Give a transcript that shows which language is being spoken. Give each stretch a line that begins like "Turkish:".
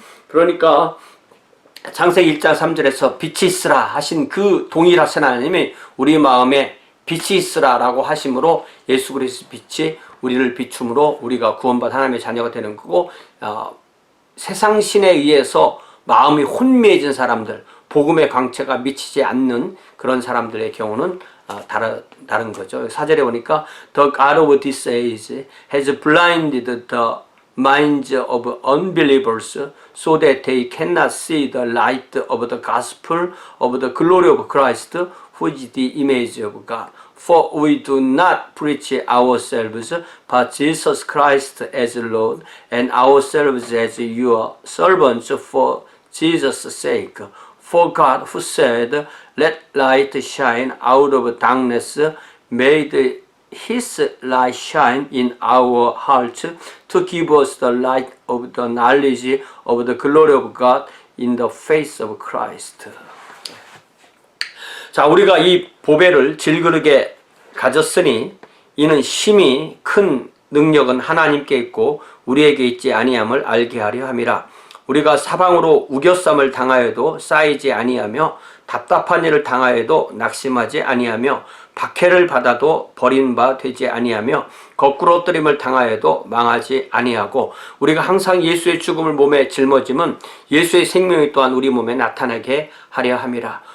Korean: 그러니까 창세기 1장 3절에서 빛이 있으라 하신 그 동일하신 하나님이 우리 마음에 빛이 있으라 라고 하심으로 예수 그리스도 빛이 우리를 비춤으로 우리가 구원받은 하나님의 자녀가 되는 거고, 세상 신에 의해서 마음이 혼미해진 사람들, 복음의 광채가 미치지 않는 그런 사람들의 경우는 다른 거죠. 4절에 보니까
English: The God of this age has blinded the minds of unbelievers so that they cannot see the light of the gospel of the glory of Christ who is the image of God. For we do not preach ourselves, but Jesus Christ as Lord, and ourselves as your servants for Jesus' sake. For God, who said, "Let light shine out of darkness," made His light shine in our hearts to give us the light of the knowledge of the glory of God in the face of Christ.
Korean: 자, 우리가 이 보배를 질그릇에 가졌으니 이는 심히 큰 능력은 하나님께 있고 우리에게 있지 아니함을 알게 하려 함이라. 우리가 사방으로 우겨쌈을 당하여도 쌓이지 아니하며 답답한 일을 당하여도 낙심하지 아니하며 박해를 받아도 버린 바 되지 아니하며 거꾸로 엎드림을 당하여도 망하지 아니하고 우리가 항상 예수의 죽음을 몸에 짊어짐은 예수의 생명이 또한 우리 몸에 나타나게 하려 함이라.